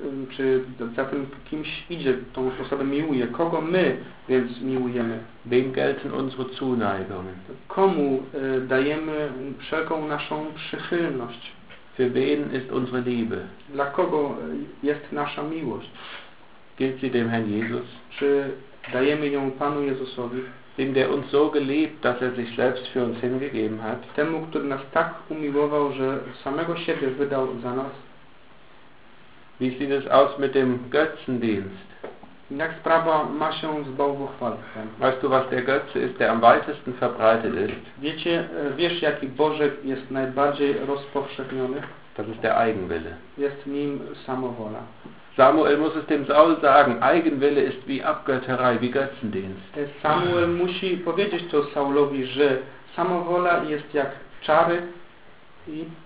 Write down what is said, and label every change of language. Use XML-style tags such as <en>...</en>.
<pl>Czy za tym kimś idzie, tą osobę miłuje? Kogo my więc miłujemy?</pl> <de>Wem gelten unsere Zuneigungen?</de> <pl>Komu dajemy wszelką naszą przychylność?</pl> <de>Für wen ist unsere Liebe?</de> <pl>Dla kogo jest nasza miłość?</pl> <de>Gilt sie dem Herrn Jesus?</de> <pl>Czy dajemy ją Panu Jezusowi?</pl> <de>Dem, der uns so geliebt, dass er sich selbst für uns hingegeben hat.</de> <pl>Temu, który nas tak umiłował, że samego siebie wydał za nas.</pl> <de>Wie sieht es aus mit dem Götzendienst?</de> <pl>Jak sprawa ma się z bałwochwalstwem?</pl> <de>Weißt du, was der Götze ist, der am weitesten verbreitet ist?</de> <pl>Wiecie, wiesz, jaki Bożek jest najbardziej rozpowszechniony?</pl> <de>Das ist der Eigenwille.</de> <pl>Jest nim samowola.</pl> <de>Samuel muss es dem Saul sagen, Eigenwille ist wie Abgötterei, wie Götzendienst.</de> <pl>Samuel musi powiedzieć to Saulowi, że samowola jest jak czary i...</pl>